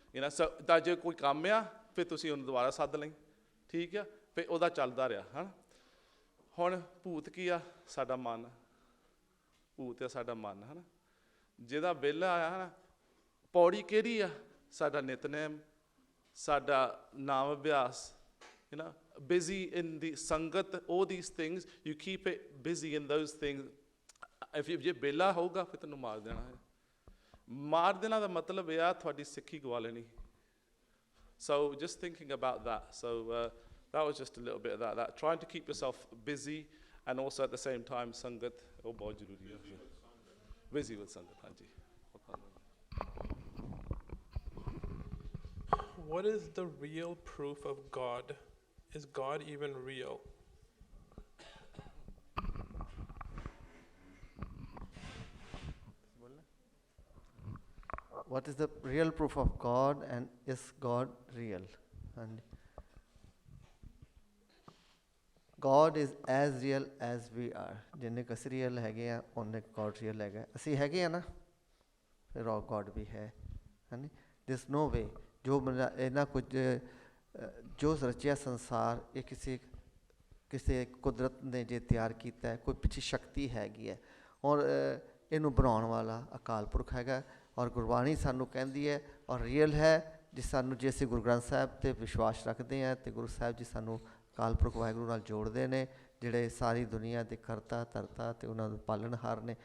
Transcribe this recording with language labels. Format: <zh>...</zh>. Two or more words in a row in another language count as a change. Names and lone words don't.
<pa>ਤਾਂ ਜੇ ਕੋਈ ਕੰਮ ਆ ਫਿਰ ਤੁਸੀਂ ਉਹਨੂੰ ਦੁਬਾਰਾ ਸੱਦ ਲਈ, ਠੀਕ ਆ. ਫਿਰ ਉਹਦਾ ਚੱਲਦਾ ਰਿਹਾ ਹੈ ਨਾ। ਹੁਣ ਭੂਤ ਕੀ ਆ? ਸਾਡਾ ਮਨ। ਭੂਤ ਆ ਸਾਡਾ ਮਨ ਹੈ ਨਾ, ਜਿਹਦਾ ਬਿੱਲ ਆਇਆ ਹੈ ਨਾ। ਪੌੜੀ ਕਿਹੜੀ ਆ? ਸਾਡਾ ਨਿਤਨੇਮ, ਸਾਡਾ ਨਾਮ ਅਭਿਆਸ,</pa> <en>you know, busy in the sangat, all these things, you keep it busy in those things.</en> <pa>If ਜੇ ਬੇਲਾ ਹੋਊਗਾ ਫਿਰ ਤੈਨੂੰ ਮਾਰ ਦੇਣਾ ਹੈ। ਮਾਰ ਦੇਣਾ ਦਾ ਮਤਲਬ ਇਹ ਆ ਤੁਹਾਡੀ ਸਿੱਖੀ ਗਵਾ ਲੈਣੀ।</pa> <en>So just thinking about that. So that was just a little bit of that. Trying to keep yourself busy and also at the same time sangat</en> <pa>ਉਹ ਬਹੁਤ ਜ਼ਰੂਰੀ ਹੈ।</pa> <en>Busy with sangat, ਹਾਂਜੀ। What is the real proof of God? Is God even real? What is the real proof of God and is God real? And God is as real as we are.</en> <pa>ਜਿੰਨੇ ਕੁ ਅਸੀਂ real ਹੈਗੇ ਆ ਉਹਨੇ</pa> <en>God real</en> <pa>ਹੈਗਾ। ਅਸੀਂ ਹੈਗੇ ਆ ਨਾ, ਫਿਰ ਉਹ God ਵੀ ਹੈ। ਹਾਂਜੀ,</pa> <en>there's no way</en> <pa>ਜੋ ਇਹਨਾਂ ਕੁਝ ਜੋ ਰਚਿਆ ਸੰਸਾਰ ਇਹ ਕਿਸੇ ਕੁਦਰਤ ਨੇ ਜੇ ਤਿਆਰ ਕੀਤਾ ਹੈ, ਕੋਈ ਪਿੱਛੇ ਸ਼ਕਤੀ ਹੈਗੀ ਹੈ ਔਰ ਇਹਨੂੰ ਬਣਾਉਣ ਵਾਲਾ ਅਕਾਲ ਪੁਰਖ ਹੈਗਾ। ਔਰ ਗੁਰਬਾਣੀ ਸਾਨੂੰ ਕਹਿੰਦੀ ਹੈ ਔਰ ਰੀਅਲ ਹੈ ਜੇ ਸਾਨੂੰ, ਜੇ ਅਸੀਂ ਗੁਰੂ ਗ੍ਰੰਥ ਸਾਹਿਬ 'ਤੇ ਵਿਸ਼ਵਾਸ ਰੱਖਦੇ ਹਾਂ ਅਤੇ ਗੁਰੂ ਸਾਹਿਬ ਜੀ ਸਾਨੂੰ ਅਕਾਲ ਪੁਰਖ ਵਾਹਿਗੁਰੂ ਨਾਲ ਜੋੜਦੇ ਨੇ, ਜਿਹੜੇ ਸਾਰੀ ਦੁਨੀਆ ਦੇ ਕਰਤਾ ਧਰਤਾ ਅਤੇ ਉਹਨਾਂ ਨੂੰ ਪਾਲਣਹਾਰ ਨੇ।</pa>